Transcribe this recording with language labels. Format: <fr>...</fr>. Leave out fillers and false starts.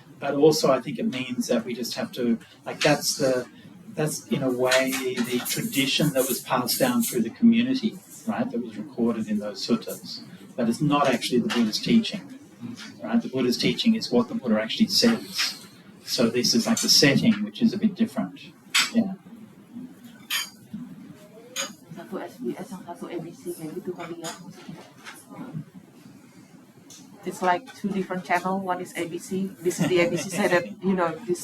<en>But also I think it means that we just have to, like that's in a way the tradition that was passed down through the community, right, that was recorded in those suttas. But it's not actually the Buddha's teaching, right? The Buddha's teaching is what the Buddha actually says. So this is like the setting, which is a bit different. Yeah.</en> <id>Satu SBS yang satu ABC kayak gitu kali ya maksudnya.</id> <en>It's like two different channel. One is ABC. This is the ABC side that this</en>